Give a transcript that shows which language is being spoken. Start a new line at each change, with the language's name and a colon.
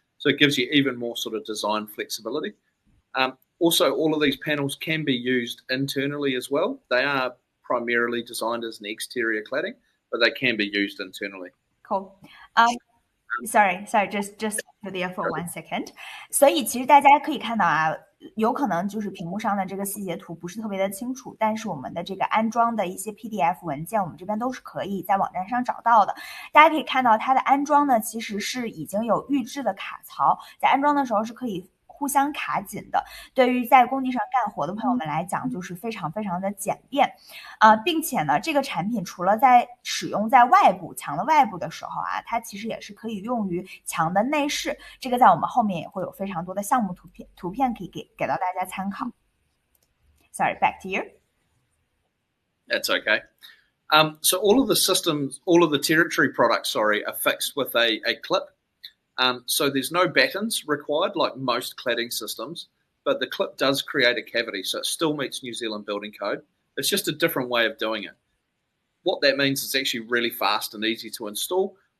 English: So it gives you even more sort of design flexibility. Also, all of these panels can be used internally as well. They are primarily designed as an exterior cladding, but they can be used internally. Cool. Sorry, just there for 1 second.
Chinese: 所以其实大家可以看到啊，有可能就是屏幕上的这个细节图不是特别的清楚，但是我们的这个安装的一些 PDF 文件，我们这边都是可以在网站上找到的。大家可以看到它的安装呢，其实是已经有预制的卡槽，在安装的时候是可以互相卡紧的，对于在工地上干活的朋友们来讲，就是非常非常的简便并且呢，这个产品除了在使用在外部墙的外部的时候啊，它其实也是可以用于墙的内饰，这个在我们后面也会有非常多的项目图片可以给到大家参考。
English: Sorry, back to you. That's okay. So all of the systems, all of the territory products, are fixed with a clip. So there's no battens required like most cladding systems, but the clip does create a cavity, so it still meets New Zealand building code. It's just a different way of doing it. What that means is actually really fast and easy to install.